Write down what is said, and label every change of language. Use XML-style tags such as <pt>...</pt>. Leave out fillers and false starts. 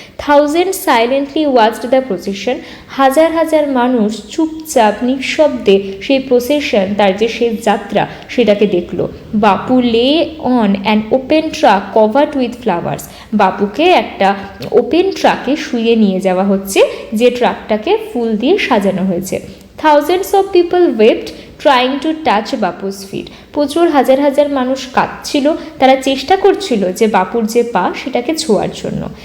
<en>thousand silently watched the procession,</en> <bn>হাজার হাজার মানুষ চুপচাপ নিঃশব্দে সেই প্রসেশন, তার যে শেষ যাত্রা, সেটাকে দেখলো।</bn> <en>Bapu lay on an open truck covered with flowers.</en> <bn>বাপুকে একটা ওপেন ট্রাকে শুইয়ে নিয়ে যাওয়া হচ্ছে, যে ট্রাকটাকে ফুল দিয়ে সাজানো হয়েছে।</bn> <en>Thousands of people wept trying to touch Bapu's feet.</en> <bn>প্রচুর হাজার হাজার মানুষ কাঁদছিল, তারা চেষ্টা করছিল যে বাপুর যে পা, সেটাকে ছোঁয়ার জন্য।</bn>